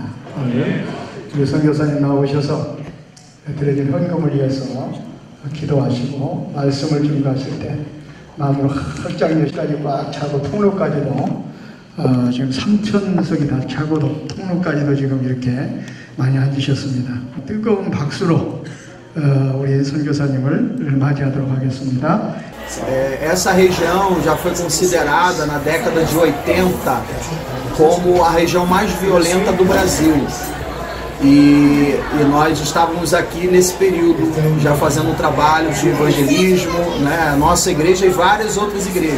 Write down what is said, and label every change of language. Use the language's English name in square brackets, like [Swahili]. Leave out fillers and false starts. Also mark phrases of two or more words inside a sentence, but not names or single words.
[Korean] 오늘 우리 선교사님 나오셔서 드려진 헌금을 위해서 기도하시고 말씀을 증거하실 때 마음으로 헐장역까지 꽉 차고 통로까지도 지금 3,000석이 다 차고도 통로까지도 지금 이렇게 많이 앉으셨습니다. 뜨거운 박수로 우리 선교사님을 맞이하도록 하겠습니다. [Portuguese] Essa região já foi considerada na década de 80 como a região mais violenta do Brasil. E nós estávamos aqui nesse período já fazendo trabalhos de evangelismo, né, nossa igreja e várias outras igrejas.